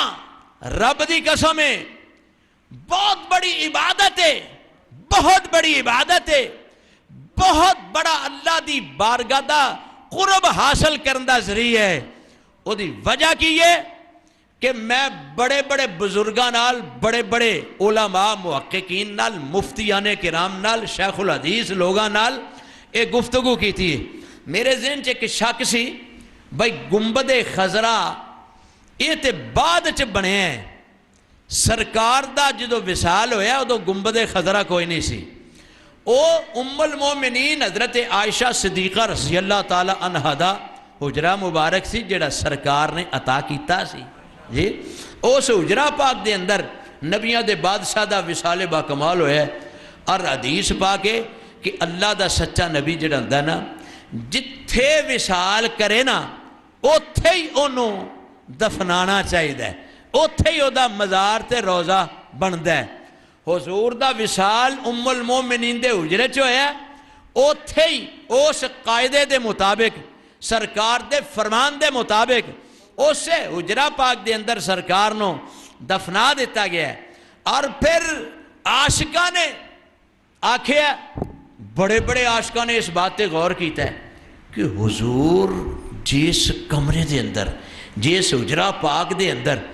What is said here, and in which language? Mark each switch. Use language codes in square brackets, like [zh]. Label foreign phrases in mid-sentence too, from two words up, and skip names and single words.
[pa] رب دی قسم ہے بہت بڑی عبادت ہے بہت بڑی عبادت ہے بہت بڑا اللہ دی بارگاہ دا قرب حاصل کرندہ ذریعہ ہے وہ دی وجہ کی ہے کہ میں بڑے بڑے بزرگاں نال بڑے بڑے علماء محققین نال مفتیان کرام نال شیخ الحدیث لوگاں نال ایک گفتگو [ur] کی تھی [pa] میرے ذہن چ ایک شک سی بھائی گنبد خضرا یہ تے بعد چ بنے ہیں سرکار دا جدو وصال ہویا ادو گنبد خضرا کوئی نہیں سی او ام المومنین حضرت عائشہ صدیقہ رضی اللہ تعالی عنہ دا حجرہ مبارک سی جڑا سرکار نے عطا کیتا سی جی اس حجرہ پاک دے اندر نبیاں دے بادشاہ دا وصال با کمال ہویا ہے اور حدیث پاکے کہ اللہ دا سچا نبی جڑا ہوندا نا جتھے وصال کرے نا اوتھے ہی انہوں دفنانا چاہیے اوتھے ہی دا مزار تے روزہ بندا ہے حضور دا وصال ام المومنین دے حجرے چ ہویا اوتھے ہی اس قاعدے دے مطابق سرکار دے فرمان دے مطابق اسے حجرہ پاک دے اندر سرکار نو دفنا دیتا گیا ہے اور پھر عاشقاں نے آکھیا بڑے بڑے عاشقاں نے اس بات تے غور کیتا ہے کہ حضور جس کمرے دے اندر جس حجرہ پاک دے اندر